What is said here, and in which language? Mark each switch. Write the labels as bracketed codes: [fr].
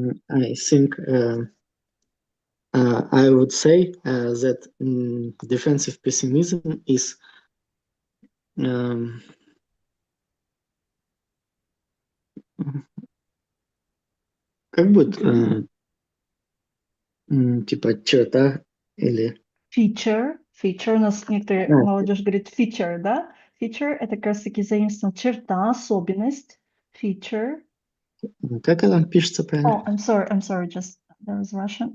[en] I think I would say that defensive pessimism is [ru] как будет типа черта или [en] Feature. [ru] У нас некоторые молодежь говорит feature, да? Feature — это как раз таки заимствована черта, особенность. [en] Feature. [ru] как она пишется правильно? [en] Oh, I'm sorry, just that was Russian.